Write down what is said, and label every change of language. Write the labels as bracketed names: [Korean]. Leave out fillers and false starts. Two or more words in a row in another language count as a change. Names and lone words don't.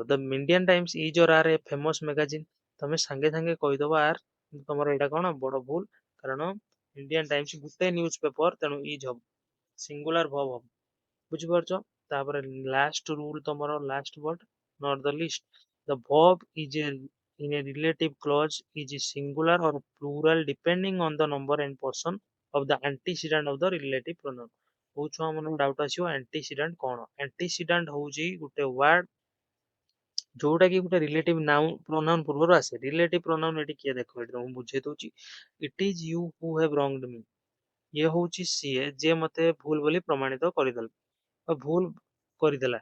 [English] The Indian Times is or are a famous magazine, [Odia] ତମେ ସାଙ୍ଗେ ସାଙ୍ଗେ କହିଦବ [English] ଆର୍। [Odia] ତମର ଏଇଟା କଣ ବଡ ଭୁଲ, କାରଣ ଇଣ୍ଡିଆନ ଟାଇମ୍ସ ଗୋଟେ [English] news paper, [Odia] ତେଣୁ ଇଜ ହବ, [English] singular verb [Odia] ହବ। ବୁଝିପାରୁଛ? [English] ତାପରେ last rule ତମର, last word not the list. the verb is in a relative clause is singular or plural depending on the number and person of the antecedent of the relative pronoun। [Odia] ବହୁତ ଛୁଆ ମାନଙ୍କୁ ଡାଉଟ ଆସିବ ଆଣ୍ଟିସିଡେଣ୍ଟ କଣ। ଆଣ୍ଟିସିଡେଣ୍ଟ ହଉଛି ଗୋଟେ ୱାର୍ଡ ଯୋଉଟା କି ଗୋଟେ [English] relative noun pronoun [Odia] ପୂର୍ବରୁ ଆସେ। [English] relative pronoun [Odia] ଏଠି କିଏ, ଦେଖ ଏଠି ମୁଁ ବୁଝେଇ ଦଉଛି। [English] It is you who have wronged me, [Odia] ଇଏ ହଉଛି ସିଏ ଯେ ମତେ ଭୁଲ ବୋଲି ପ୍ରମାଣିତ କରିଦେଲା ବା ଭୁଲ କରିଦେଲା।